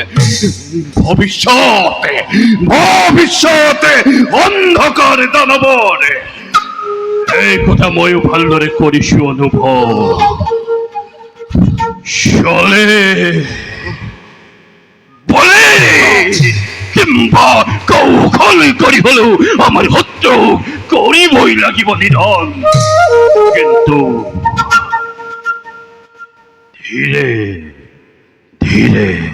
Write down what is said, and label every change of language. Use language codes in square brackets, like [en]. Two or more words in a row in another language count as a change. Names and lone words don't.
[as] ভৱিষ্যতে অন্ধকাৰ দানৱৰ এই কথা ময়ো ভালদৰে কৰিছো অনুভৱ চলে বলে কিংবা কৌশল কৰি হলেও আমাৰ শত্ৰু কৰিবই লাগিব নিধন কিন্তু ধীৰে ধীৰে